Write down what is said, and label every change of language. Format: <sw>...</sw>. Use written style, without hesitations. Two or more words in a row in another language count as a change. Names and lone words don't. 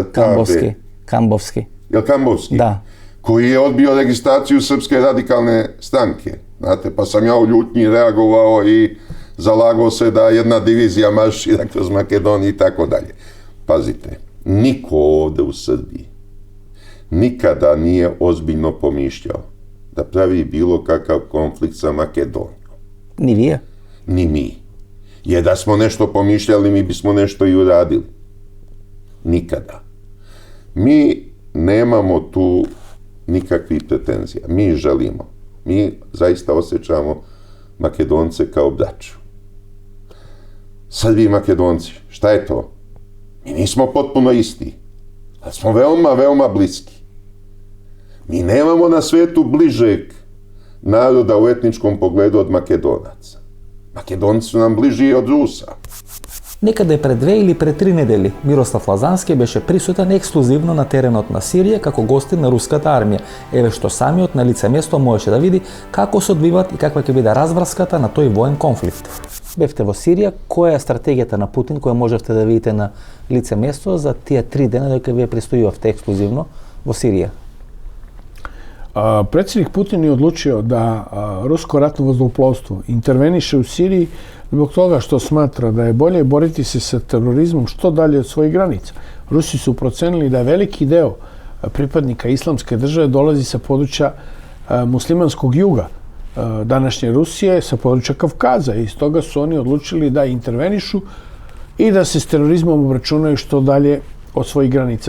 <sr>Камбовски. Јел Камбовски? Да. Кој е одбио регистрацију Српске радикалне странке. Знате, па сам ја у љутњи реаговао и залагao се да една дивизија маршира кроз Македонија и тако даље. Пазите, нико овде у Србији nikada nije ozbiljno pomišljao da pravi bilo kakav konflikt sa Makedonijom. Ni vi? Ni mi. Jer da smo nešto pomišljali, mi bismo nešto i uradili. Nikada. Mi nemamo tu nikakvih pretenzija. Mi želimo. Mi zaista osjećamo Makedonce kao braću. Srbi i Makedonci, šta je to? Mi nismo potpuno isti, ali smo veoma, veoma bliski. Mi nemamo na svetu bližeg naroda u etničkom pogledu od Makedonaca. Makedonci su nam bliži i od Rusa.</sr> <mk>Некаде пред 2 или пред 3 недели Мирослав Лазански беше присутен ексклузивно на теренот на Сирија како гостин на руската армија. Еве што самиот на лице место можеше да види како се одвиват и каква ќе биде разврската на тој воен конфликт. Бевте во Сирија, која е стратегијата на Путин која можевте да видите на лице место за тие 3 дена дека вие пристојувавте ексклузивно во Сирија?</mk> <sr>Predsjednik Putin je odlučio da rusko ratno vazduhoplovstvo interveniše u Siriji zbog toga što smatra da je bolje boriti se sa terorizmom što dalje od svojih granica. Rusi su procenili da veliki deo pripadnika islamske države dolazi sa područja muslimanskog juga današnje Rusije, sa područja Kavkaza, i stoga su oni odlučili da intervenišu i da se s terorizmom obračunaju što dalje od svojih granica.</sr>